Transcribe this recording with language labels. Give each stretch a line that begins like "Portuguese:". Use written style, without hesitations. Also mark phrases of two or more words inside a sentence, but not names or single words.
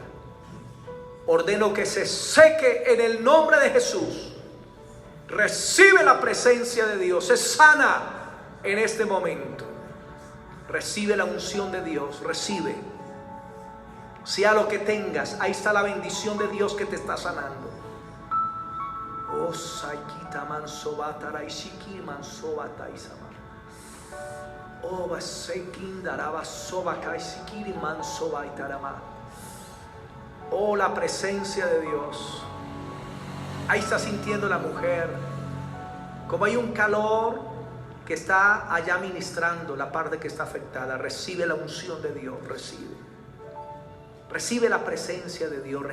Spanish: Ordeno que se seque en el nombre de Jesús. Recibe la presencia de Dios. Se sana en este momento. Recibe la unción de Dios. Recibe. Sea lo que tengas, ahí está la bendición de Dios que te está sanando. Oh, Saikita Mansobatara Ishiki Mansobata Isama. Oh, Basekindaraba Sobaka Ishikiri Mansobaitarama. Oh, la presencia de Dios. Ahí está sintiendo la mujer como hay un calor que está allá ministrando la parte que está afectada. Recibe la unción de Dios. Recibe la presencia de Dios.